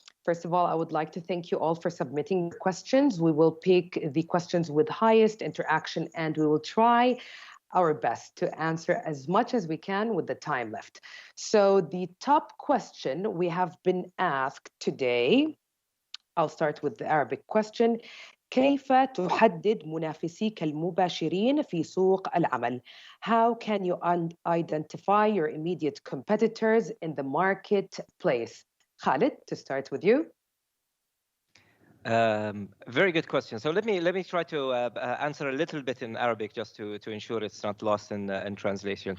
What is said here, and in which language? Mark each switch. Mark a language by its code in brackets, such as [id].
[en] First of all, I would like to thank you all for submitting questions. We will pick the questions with highest interaction, and we will try our best to answer as much as we can with the time left. So the top question we have been asked today, I'll start with the Arabic question. [ar] كيف تحدد منافسيك المباشرين في سوق العمل? [en] How can you identify your immediate competitors in the marketplace? Khalid, to start with you. Very good question. So let me try to answer a little bit in Arabic just to ensure it's not lost in translation.